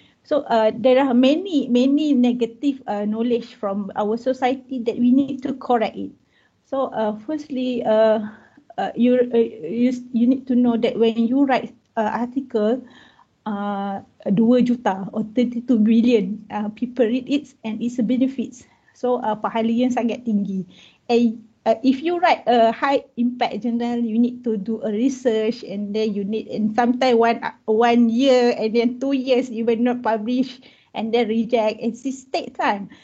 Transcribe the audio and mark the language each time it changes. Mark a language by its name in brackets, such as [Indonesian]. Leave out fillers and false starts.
[English] So there are many negative knowledge from our society that we need to correct it. So firstly, you need to know that when you write article, 2 juta or 32 billion people read it and it's a benefits. [Malay] So pahala yang sangat tinggi. [English] And if you write a high impact journal, you need to do a research, and then you need, and sometimes 1 year and then 2 years you will not publish and then reject, and it takes time.